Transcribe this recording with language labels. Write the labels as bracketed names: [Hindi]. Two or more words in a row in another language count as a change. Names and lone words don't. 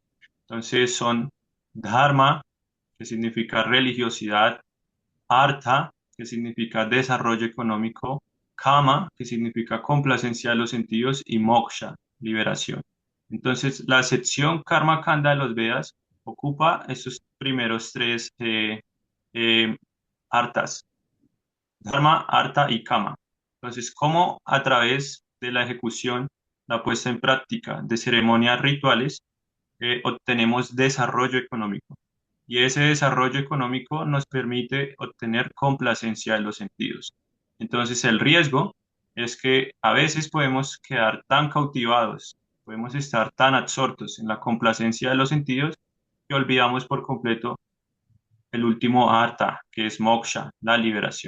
[Spanish] Entonces son dharma, que significa religiosidad, artha, que significa desarrollo económico, kama, que significa complacencia de los sentidos, y moksha, liberación. Entonces, la sección Karma Kanda de los Vedas ocupa estos primeros tres eh, artas: Dharma, Artha y Kama. Entonces, ¿cómo a través de la ejecución, la puesta en práctica de ceremonias rituales, obtenemos desarrollo económico? Y ese desarrollo económico nos permite obtener complacencia de los sentidos. Entonces, el riesgo es que a veces podemos quedar tan cautivados Podemos estar tan absortos en la complacencia de los sentidos que olvidamos por completo el último artha, que es moksha, la liberación.